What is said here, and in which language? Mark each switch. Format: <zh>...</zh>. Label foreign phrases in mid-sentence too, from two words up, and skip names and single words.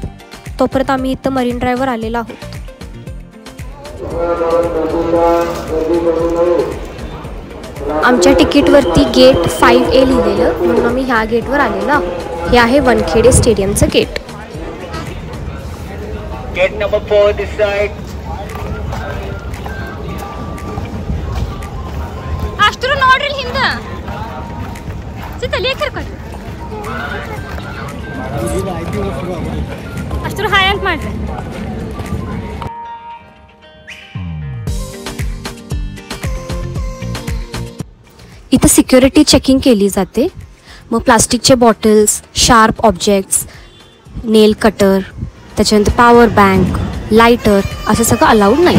<mr>तोपर्यंत आम्ही इथं मरीन ड्राईव्हवर आलेलो आहोत. आमच्या तिकीटवरती गेट 5A लिहिलेलं, म्हणून आम्ही ह्या गेटवर आलेलो आहोत. हे आहे वानखेडे स्टेडियमचं गेट.</mr> <en>gate number 4 this side.</en> <kn>ಅಷ್ಟರು ನೋಡ್ರಿ ಹಿಂದ ಸಿತಲಿ ಕರ್ಕೊಂಡು ಅಷ್ಟರು ಹಾಯ್ ಅಂತ ಮಾಡ್ರಿ.</kn> <mr>इथं सिक्युरिटी चेकिंग केली जाते. मग प्लास्टिकचे बॉटल्स,</mr> <en>sharp objects, nail cutter,</en> <mr>त्याच्यानंतर</mr> <en>power bank,</en> <mr>लायटर असं सगळं अलाउड नाही.</mr>